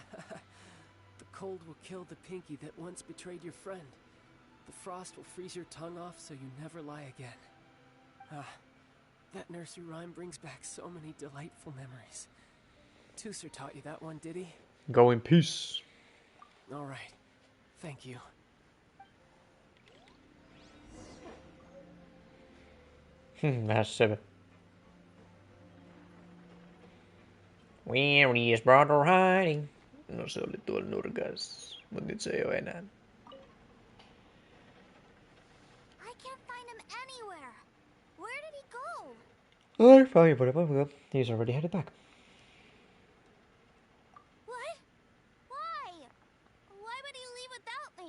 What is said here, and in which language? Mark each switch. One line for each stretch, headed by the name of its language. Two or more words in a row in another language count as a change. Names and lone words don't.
English: The cold will kill the pinky that once betrayed your friend. The frost will freeze your tongue off so you never lie again. Ah, that nursery rhyme brings back so many delightful memories. Tooser taught you that one, did he? Go in peace. All right. Thank you.
Finnish: Vähän söpö.
English: Where is brother hiding?
Finnish: No se oli tuolla nurkassa, mut nyt se ei oo enää.
English: I can't find him anywhere. Where did he go? I find whatever. He's already headed back. What? Why? Why would he leave without me?